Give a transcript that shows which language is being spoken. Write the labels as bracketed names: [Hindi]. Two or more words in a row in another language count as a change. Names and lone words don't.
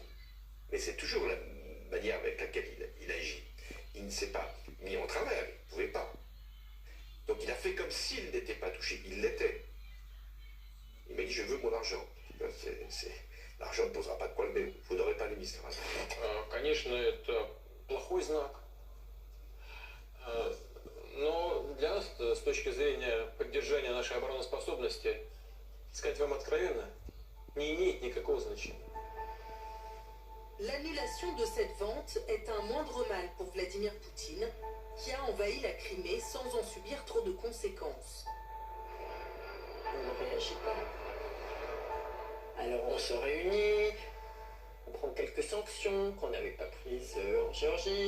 [French] Mais c'est toujours la manière avec laquelle il agit. Il ne s'est pas mis en travers, il ne pouvait pas. Donc il a fait comme s'il n'était pas touché, il l'était. Il m'a dit, je veux mon argent. L'argent ne posera pas de problème, vous n'aurez pas les Mistral. [Russian] Конечно, это плохой знак. Но для нас, с точки зрения поддержания нашей обороноспособности, сказать вам откровенно, не имеет никакого значения. [French] L'annulation de cette vente est un moindre mal pour Vladimir Poutine, qui a envahi la Crimée sans en subir trop de conséquences. On ne réagit pas. Alors on se réunit, on prend quelques sanctions qu'on n'avait pas prises en Géorgie.